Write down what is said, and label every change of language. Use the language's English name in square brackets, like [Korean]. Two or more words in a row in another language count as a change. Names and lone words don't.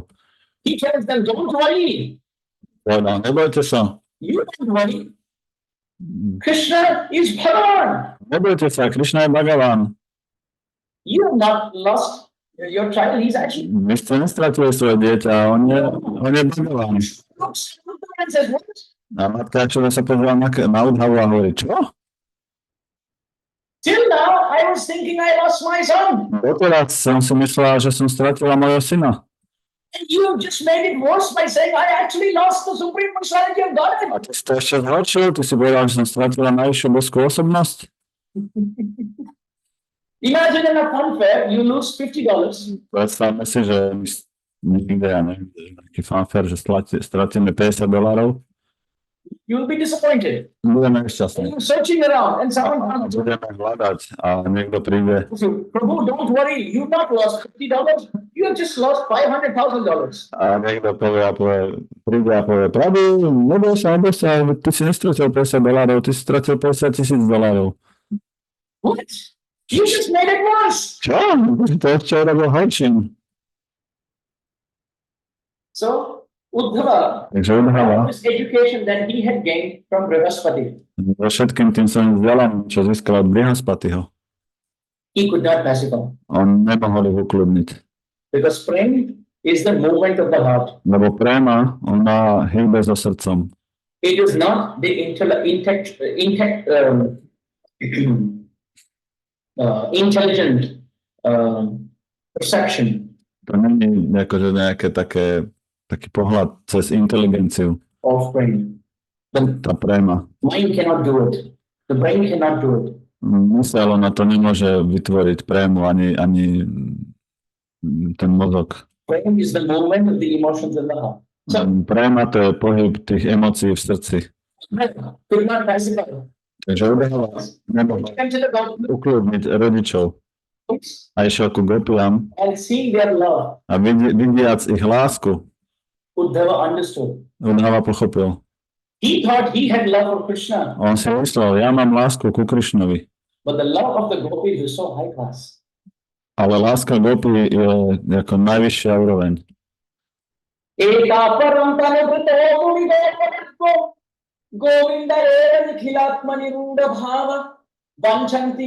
[English] He tells them, don't worry, [Slovak] Povedal, nebojte sa. [English] you don't worry. Krishna is Bhagavan. [Slovak] Nebojte sa, Krišna je Bhagavan. [English] You have not lost your child. He's actually [Slovak] Vy ste nestratili svoje dieťa, on je Bhagavan. [English] looks at Uddhava and says, what? [Slovak] A matka Jašoda sa pozrela na Udhavu a hovorí, čo? [English] Till now, I was thinking I lost my son. [Slovak] Doteraz som si myslela, že som stratila mojho syna. [English] And you just made it worse by saying I actually lost the supreme personality of Godhead. [Slovak] A ty si to ešte zhoršil, ty si povedal, že som stratila najvyššiu božskú osobnosť. [English] Imagine in a fun fair, you lose $50. [Slovak] Predstavme si, že niekde, ja neviem, taký fanfare, že stratíme $50. [English] You'll be disappointed. [Slovak] Budeme nešťastní. [English] You're searching around and someone [Slovak] A [English] comes. [Slovak] budeme hľadať a niekto príde [English] Prabhu, don't worry, you've not lost $50. You have just lost $500,000. [Slovak] a niekto príde a povie, pravdu, neboj sa, ty si nestratil $50, ty si stratil $50,000. [English] What? You just made it worse. [Slovak] Čo? To ešte urobil horším. [English] So, Uddhava, [Slovak] Takže Udhava, [English] this education that he had gained from Brihaspati, [Slovak] so všetkým tým svojím vzdelaním, čo získal od Brihaspatiho, [English] he could not pacify. [Slovak] on nemohol ich ukludniť. [English] Because prema is the movement of the heart. [Slovak] Lebo préma, ona hýbe so srdcom. [English] It is not the intelligent perception [Slovak] To nie je akože nejaké taký pohľad cez inteligenciu, [English] of brain. [Slovak] tá préma. [English] Mind cannot do it. The brain cannot do it. [Slovak] Mysel, ona to nemôže vytvoriť prému ani ten mozog. [English] Brain is the movement of the emotions in the heart. So [Slovak] Préma to je pohyb tých emócií v srdci. [English] could not pacify. [Slovak] Takže Udhava nemohol [English] Came to the Gopis [Slovak] ukľudniť rodičov a išiel ku gopiam [English] and seeing their love, [Slovak] a vidiac ich lásku, [English] Uddhava understood. [Slovak] Udhava pochopil. [English] He thought he had love for Krishna, [Slovak] On si myslel, ja mám lásku ku Krišnovi, [English] but the love of the Gopis is so high class. [Slovak] ale láska gopi je ako najvyššia úroveň. [Sanskrit] Eka parampanavruto munigoparatko Govinda eva nikhilatmani ruda bhava Vanchanti